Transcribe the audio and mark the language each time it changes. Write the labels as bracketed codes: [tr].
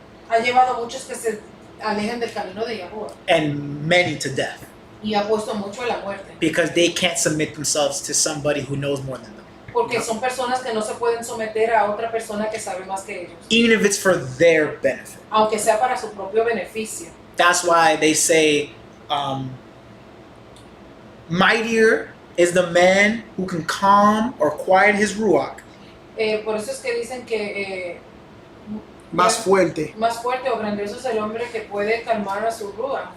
[es] ha llevado a muchos que se alejen del camino de Yahuwah [en] And many to death. [es] y ha puesto mucho a la muerte. [en] Because they can't submit themselves to somebody who knows more than them. [es] Porque son personas que no se pueden someter a otra persona que sabe más que ellos, [en] Even if it's for their benefit. [es] aunque sea para su propio beneficio. [en] That's why they say, mightier is the man who can calm or quiet his ruach [es] Por eso es que dicen que Más fuerte. más fuerte o grandioso es el hombre que puede calmar a su rúa